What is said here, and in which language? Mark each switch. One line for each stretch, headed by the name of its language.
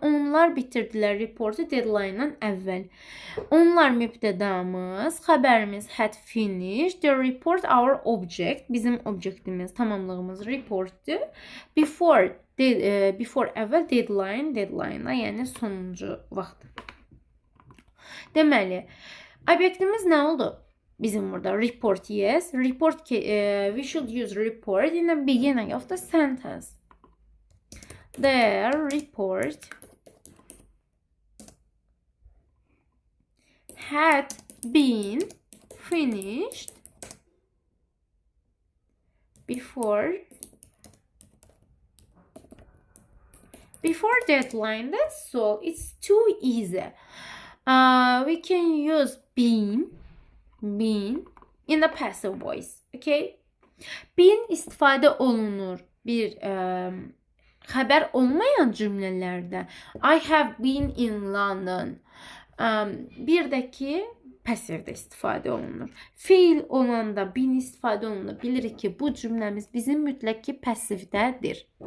Azerbaijani: Onlar bitirdilər reportu deadline-dan əvvəl. Onlar mübtədamız, xəbərimiz
English: had finished, the report our object,
Azerbaijani: bizim obyektimiz, tamamlığımız reportdur. Before əvvəl deadline-da, yəni sonuncu vaxt. Deməli, obyektimiz nə oldu? Bizim burada report, yes.
English: Report, we should use report in the beginning of the sentence. The report had been finished before deadline. That's all. It's too easy. We can use been in the passive voice. Okay?
Azerbaijani: Been istifadə olunur bir xəbər olmayan cümlələrdə.
English: I have been in London.
Azerbaijani: Bir də ki, passivdə istifadə olunur. Fiil olanda been istifadə olunur. Bilirik ki, bu cümləmiz bizim mütləq ki, passivdədir.